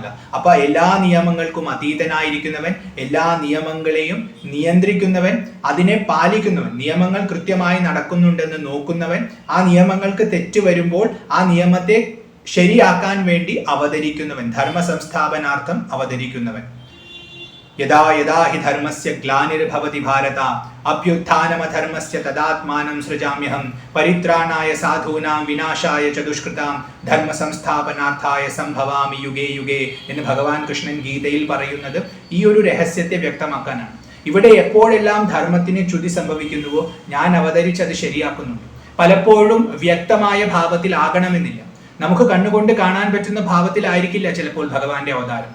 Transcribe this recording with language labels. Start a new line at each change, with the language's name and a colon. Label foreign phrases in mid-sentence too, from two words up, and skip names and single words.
Malayalam: അപ്പൊ എല്ലാ നിയമങ്ങൾക്കും അതീതനായിരിക്കുന്നവൻ, എല്ലാ നിയമങ്ങളെയും നിയന്ത്രിക്കുന്നവൻ, അതിനെ പാലിക്കുന്നവൻ, നിയമങ്ങൾ കൃത്യമായി നടക്കുന്നുണ്ടെന്ന് നോക്കുന്നവൻ, ആ നിയമങ്ങൾക്ക് തെറ്റ് വരുമ്പോൾ ആ നിയമത്തെ ശരിയാക്കാൻ വേണ്ടി അവതരിക്കുന്നവൻ, ധർമ്മ സംസ്ഥാപനാർത്ഥം അവതരിക്കുന്നവൻ.
Sanskrit: यथा यथा हि धर्मस्य ग्लानिर्भवति भारत अभ्युत्थानमधर्मस्य तदात्मानं सृजाम्यहम् परित्राणाय साधूनां विनाशाय च दुष्कृताम् धर्म संस्थापनार्थाय सम्भवामि युगे युगे
Malayalam: എന്ന് ഭഗവാൻ കൃഷ്ണൻ ഗീതയിൽ പറയുന്നത് ഈ ഒരു രഹസ്യത്തെ വ്യക്തമാക്കാനാണ്. ഇവിടെ എപ്പോഴെല്ലാം ധർമ്മത്തിന് ച്യുതി സംഭവിക്കുന്നുവോ ഞാൻ അവതരിച്ചത് ശരിയാക്കുന്നുണ്ട്. പലപ്പോഴും വ്യക്തമായ ഭാവത്തിൽ ആകണമെന്നില്ല, നമുക്ക് കണ്ണുകൊണ്ട് കാണാൻ പറ്റുന്ന ഭാവത്തിലായിരിക്കില്ല ചിലപ്പോൾ ഭഗവാന്റെ അവതാരം.